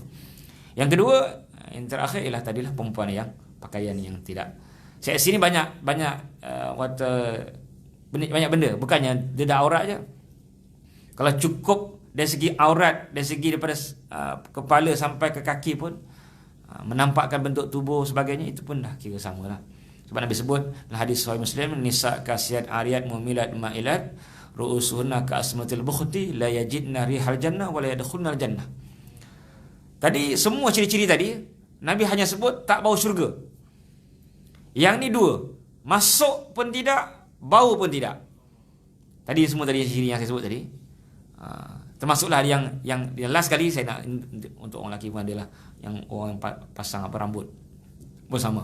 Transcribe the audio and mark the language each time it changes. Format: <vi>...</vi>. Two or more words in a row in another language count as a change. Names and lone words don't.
<ms>Yang kedua, yang terakhir ialah tadilah perempuan yang pakaian yang tidak seksi ni banyak banyak benda. Bukannya dia dah aurat je. Kalau cukup dari segi aurat, dari segi daripada kepala sampai ke kaki pun, menampakkan bentuk tubuh sebagainya, itu pun dah kira sama lah. Sebab Nabi sebut dalam hadis Sahih Muslim,</ms> <ar>نساء كاسيات عاريات مميلات مائلات رؤوسهن كأسنمة البخت لا يجدن ريح الجنة ولا يدخلن الجنة.</ar> <ms>Tadi semua ciri-ciri tadi Nabi hanya sebut tak bau syurga. Yang ni dua, masuk pun tidak, bau pun tidak. Tadi semua tadi ciri yang saya sebut tadi. Termasuklah yang last kali saya nak, untuk orang lelaki pun adalah yang orang pasang rambut pun sama.</ms>